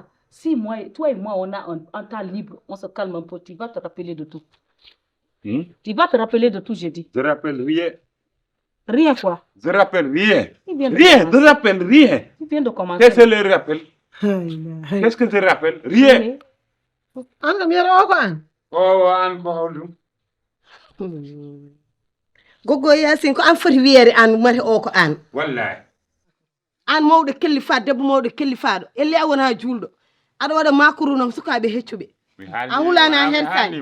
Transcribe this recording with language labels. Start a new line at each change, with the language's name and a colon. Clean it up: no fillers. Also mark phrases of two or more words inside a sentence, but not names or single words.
French: Si toi et moi, on a un temps libre, on se calme un peu, tu vas te rappeler de tout. Tu vas te rappeler de tout, j'ai dit. Je rappelle rien. Rien quoi? Je rappelle rien. Rien, je rappelle rien. Tu viens de commencer. Qu'est-ce que je rappelle? Qu'est-ce que je rappelle? Rien.
Fula: Gogo Yasin ko an foti wiyeede an mate o ko an wallahi an mawɗo kellifa debbo mawɗo kellifaɗo elli a wona julɗo aɗa waɗa makuruno sukaɓe heccuɓe an hulana hen sani